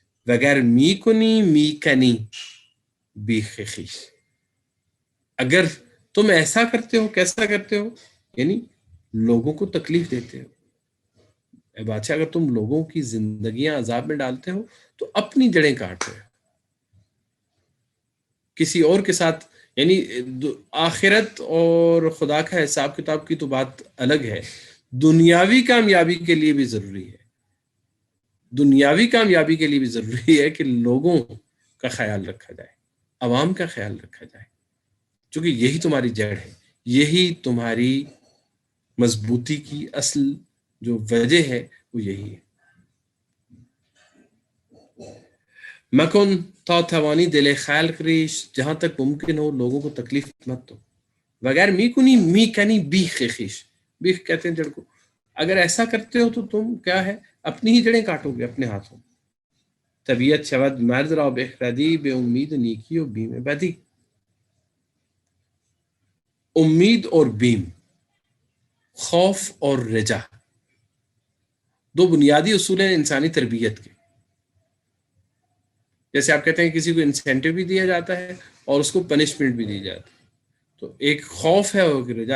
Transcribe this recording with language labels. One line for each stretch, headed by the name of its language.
Persian: بغیر می کنی بیخ خیش،
Urdu: اگر تم ایسا کرتے ہو، کیسا کرتے ہو، یعنی لوگوں کو تکلیف دیتے ہو. اے بادشاہ اگر تم لوگوں کی زندگیاں عذاب میں ڈالتے ہو تو اپنی جڑیں کاٹ رہے ہو. کسی اور کے ساتھ، یعنی آخرت اور خدا کا حساب کتاب کی تو بات الگ ہے، دنیاوی کامیابی کے لیے بھی ضروری ہے، دنیاوی کامیابی کے لیے بھی ضروری ہے کہ لوگوں کا خیال رکھا جائے، عوام کا خیال رکھا جائے، چونکہ یہی تمہاری جڑ ہے، یہی تمہاری مضبوطی کی اصل جو وجہ ہے وہ یہی ہے.
Persian: مکن تا توانی دل خلق ریش،
Urdu: جہاں تک ممکن ہو لوگوں کو تکلیف مت دو.
Persian: بغیر می کنی بیخ خیش،
Urdu: بیخ کہتے ہیں جڑ کو. اگر ایسا کرتے ہو تو تم کیا ہے، اپنی ہی جڑیں کاٹو گے اپنے ہاتھوں.
Persian: طبیعت شود مرد را بخردی، بے امید نیکی و بیم بدی.
Urdu: امید اور بیم، خوف اور رجا، دو بنیادی اصول ہیں انسانی تربیت کے. جیسے آپ کہتے ہیں کسی کو انسینٹیو بھی دیا جاتا ہے اور اس کو پنشمنٹ بھی دی جاتی ہے، تو ایک خوف ہے اور رجا.